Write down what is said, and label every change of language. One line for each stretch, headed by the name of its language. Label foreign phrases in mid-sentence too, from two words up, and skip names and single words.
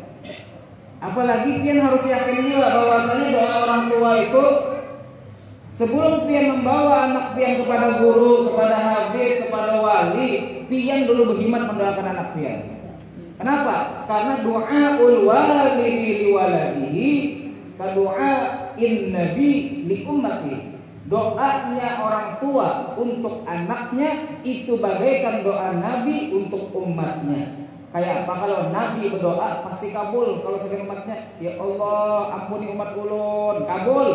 Banjar: Apalagi pian harus yakin juga bahwasanya doa orang tua itu sebelum pian membawa anak pian kepada guru, kepada habib, kepada wali, pian dulu berkhidmat mendoakan anak pian. Kenapa? Karena
Arabic: دعاء الوالد لولده كدعاء النبي لأمته.
Indonesian: Doanya orang tua untuk anaknya itu bagaikan doa Nabi untuk umatnya.
Banjar: Kayak apa kalau Nabi berdoa pasti kabul. Kalau sebagai umatnya, ya Allah ampuni umat ulun, kabul.